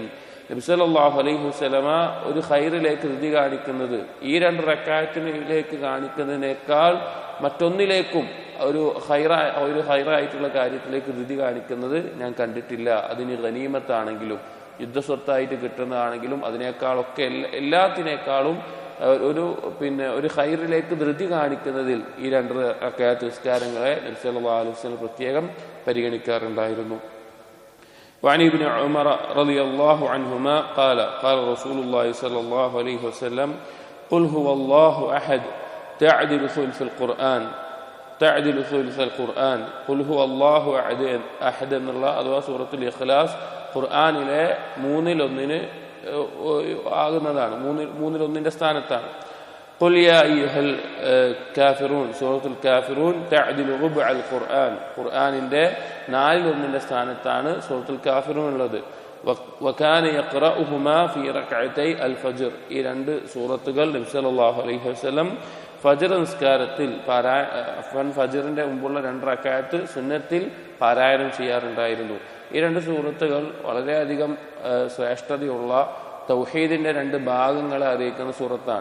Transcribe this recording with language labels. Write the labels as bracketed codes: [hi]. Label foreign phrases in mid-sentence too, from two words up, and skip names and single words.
[ml] നബി [ar] صلى الله عليه وسلم [ml] ഒരു ഖൈറിലേക്ക് ധൃതി കാണിക്കുന്നത് ഈ 2 റക്അത്തിലേക്ക് കാണിക്കുന്നതിനേക്കാൾ മറ്റൊന്നിലേക്കും ഒരു ഖൈറായിട്ടുള്ള കാര്യത്തിലേക്ക് ധൃതി കാണിക്കുന്നത് ഞാൻ കണ്ടിട്ടില്ല. അതിന് ഗനീമത്താണെങ്കിലും യുദ്ധസ്വത്തായിട്ട് കിട്ടുന്നതാണെങ്കിലും അതിനേക്കാളൊക്കെ എല്ലാത്തിനേക്കാളും ഒരു ഖൈറിലേക്ക് ധൃതി കാണിക്കുന്നതിൽ ഈ 2 റക്അത്ത് നിസ്കാരങ്ങളെ നബി [ar] صلى الله عليه وسلم [ml] പ്രത്യേകം പരിഗണിക്കാറുണ്ടായിരുന്നു. [ar] وعن ابن عمر رضي الله عنهما قال رسول الله صلى الله عليه وسلم قل هو الله أحد تعدل ثلث القرآن قل هو الله أحد [ml] എന്നുള്ള അഥവാ സൂറത്തുൽ ഇഖ്ലാസ് ഖുർആനിലെ 3-1 ആകുന്നതാണ്. 3-1 സ്ഥാനത്താണ്. [ar] قل يا أيها الكافرون [ml] സൂറത്തുൽ കാഫിറൂൻ [ar] تعدل ربع القرآن [ml] ഖുർആനിന്റെ 4-1 സ്ഥാനത്താണ് സൂറത്തുൽ കാഫിറൂൻ ഉള്ളത്. [ar] وكان يقرأهما في ركعتي الفجر [ml] ഈ 2 സൂറത്തുകൾ നബി [ar] صلى الله عليه وسلم [ml] ഫജ്ർ നിസ്കാരത്തിൽ ഫജ്റിന്റെ മുമ്പുള്ള 2 റക്അത്ത് സുന്നത്തിൽ പാരായണം ചെയ്യാറുണ്ടായിരുന്നു. ഈ 2 സൂറത്തുകൾ വളരെയധികം ശ്രേഷ്ഠതയുള്ള തൗഹീദിന്റെ 2 ഭാഗങ്ങളെ അറിയിക്കുന്ന സൂറത്താണ്.